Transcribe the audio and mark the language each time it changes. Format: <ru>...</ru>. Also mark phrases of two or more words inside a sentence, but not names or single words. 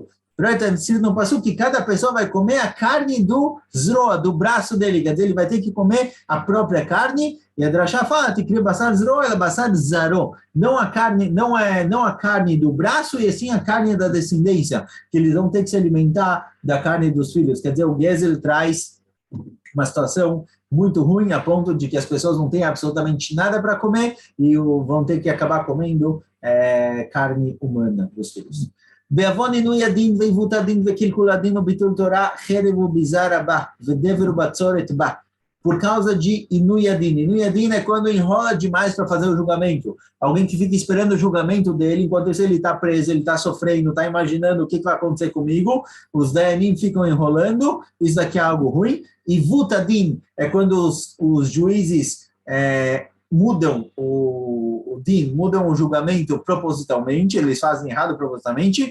<pt>Está escrito no Passuco que cada pessoa vai comer a carne do zroa, do braço dele, quer dizer, ele vai ter que comer a própria carne, e a Drashá fala que</pt> <he>בשר זרועו</he> <pt>é</pt> <he>בשר זרעו,</he> <pt>não a carne do braço, e sim a carne da descendência, que eles vão ter que se alimentar da carne dos filhos. Quer dizer, o Gezel traz uma situação muito ruim, a ponto de que as pessoas não têm absolutamente nada para comer, e vão ter que acabar comendo carne humana dos filhos.</pt> <he>בעוון עינוי הדין ועיוות הדין וקלקול הדין וביטול תורה, חרב וביזה רבה ודבר ובצורת בה.</he> <pt>Por causa de</pt> <he>עינוי הדין. עינוי הדין</he> <pt>é quando enrola demais para fazer o julgamento. Alguém que fica esperando o julgamento dele, enquanto ele está preso, ele está sofrendo, está imaginando o que vai acontecer comigo, os Dayanim ficam enrolando, isso daqui é algo ruim. E Vutadin é quando os juízes mudam o din, mudam o julgamento propositalmente, eles fazem errado propositalmente.</pt>